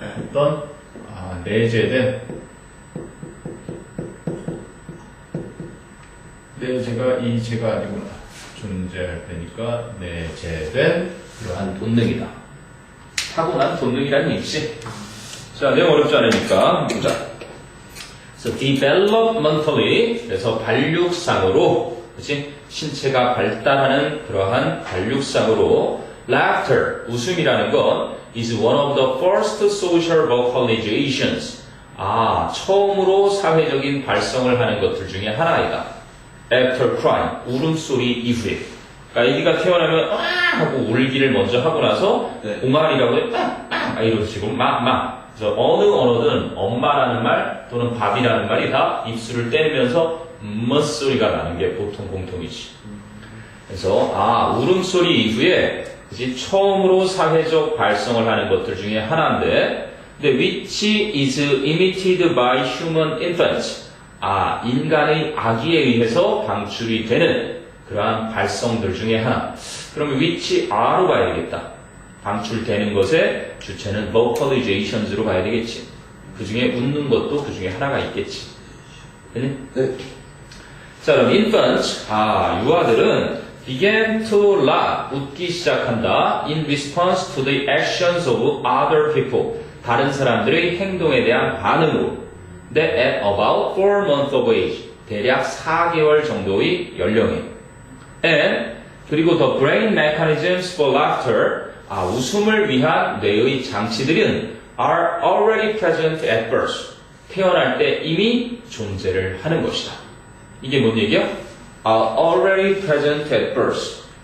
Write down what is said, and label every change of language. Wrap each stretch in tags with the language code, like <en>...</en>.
<ko>어떤, 내재된, 내재가 이 제가 아니구나. 존재할 때니까 내재된 그러한 본능이다. 타고난 본능이라는 얘기지. 자, 내용 어렵지 않으니까 보자.</ko> <en>So developmentally,</en> <ko>그래서 발육상으로 그치? 신체가 발달하는 그러한 관육상으로 laughter, 웃음이라는 건</ko> <en>is one of the first social vocalizations.</en> <ko>처음으로 사회적인 발성을 하는 것들 중에 하나이다.</ko> <en>After crying,</en> <ko>울음소리 이후에. 그러니까 아기가 태어나면 하고 울기를 먼저 하고 나서 네. 옹알이라고 해 이런 식으로 그래서 어느 언어든 엄마라는 말 또는 밥이라는 말이 다 입술을 떼면서 멋소리가 나는 게 보통 공통이지. 그래서 울음소리 이후에 그치? 처음으로 사회적 발성을 하는 것들 중에 하나인데 근데</ko> <en>which is emitted by human infants.</en> <ko>인간의 아기에 의해서 방출이 되는 그러한 발성들 중에 하나. 그러면 which are로 봐야 되겠다. 방출되는 것의 주체는 vocalizations로 봐야 되겠지. 그 중에 웃는 것도 그 중에 하나가 있겠지. 그니? 네. 자, 그럼 infants, 유아들은</ko> <en>began to laugh,</en> <ko>웃기 시작한다.</ko> <en>in response to the actions of other people.</en> <ko>다른 사람들의 행동에 대한 반응으로. 근데</ko> <en>at about 4 months of age.</en> <ko>대략 4개월 정도의 연령에.</ko> <en>And</en> <ko>그리고</ko> <en>the brain mechanisms for laughter.</en> <ko>웃음을 위한 뇌의 장치들은</ko> <en>are already present at birth.</en> <ko>태어날 때 이미 존재를 하는 것이다. 이게 뭔 얘기야?</ko> <en>are already present at birth.</en>